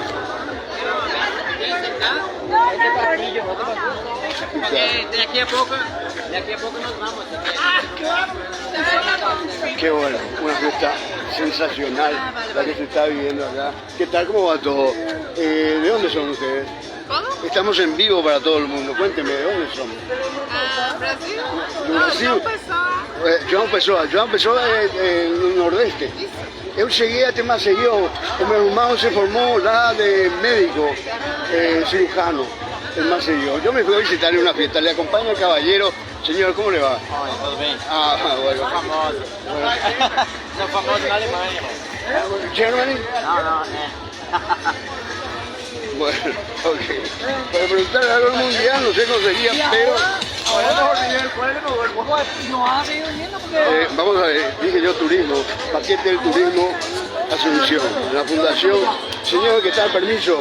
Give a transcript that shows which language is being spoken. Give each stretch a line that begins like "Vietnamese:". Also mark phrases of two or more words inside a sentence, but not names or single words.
Spanish: De aquí a poco nos vamos. Qué bueno, una fiesta sensacional la que se está viviendo acá. ¿Qué tal? ¿Cómo va todo? ¿De dónde son ustedes? ¿Cómo? Estamos en vivo para todo el mundo. Cuénteme, ¿de dónde son? Brasil.
Portuguese: Do Brasil? João Pessoa no Nordeste. Eu cheguei até Maceió, o meu irmão se formou lá de médico
Spanish: cirujano en Maceió. Yo me fui a visitarle una fiesta, le acompaña el caballero. Señor, ¿cómo le va?
Portuguese: Tudo bem.
Spanish: Ah, bueno.
Portuguese: Famoso. Sou famoso na Alemanha. Germany? Não,
Spanish: Bueno, ok. Para preguntarle algo al mundial, no sé cómo sería, pero vamos a ver, dije yo turismo, paquete del turismo Asunción, la fundación. Señor, ¿qué tal? Permiso.